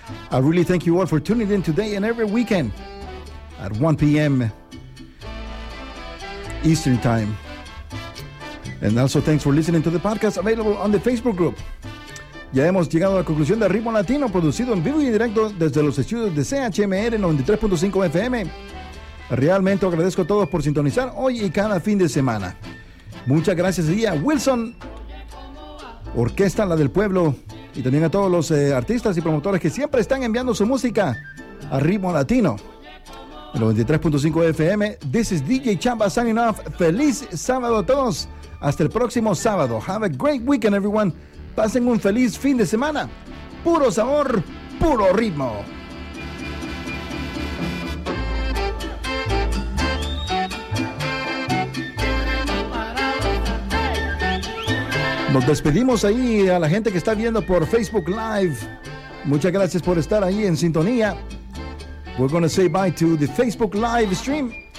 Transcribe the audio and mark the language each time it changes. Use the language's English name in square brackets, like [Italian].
[English] I really thank you all for tuning in today and every weekend at 1 p.m. Eastern Time. And also thanks for listening to the podcast available on the Facebook group. [Spanish] Ya hemos llegado a la conclusión de Ritmo Latino, producido en vivo y en directo desde los estudios de CHMR 93.5 FM. Realmente agradezco a todos por sintonizar hoy y cada fin de semana. Muchas gracias a Wilson, Orquesta La del Pueblo, y también a todos los artistas y promotores que siempre están enviando su música a Ritmo Latino. [English] 93.5 FM, this is DJ Chamba signing off. [Spanish] Feliz sábado a todos. Hasta el próximo sábado. [English] Have a great weekend, everyone. [Spanish] Pasen un feliz fin de semana. Puro sabor, puro ritmo. Nos despedimos ahí a la gente que está viendo por Facebook Live. Muchas gracias por estar ahí en sintonía. [English] We're going to say bye to the Facebook Live stream.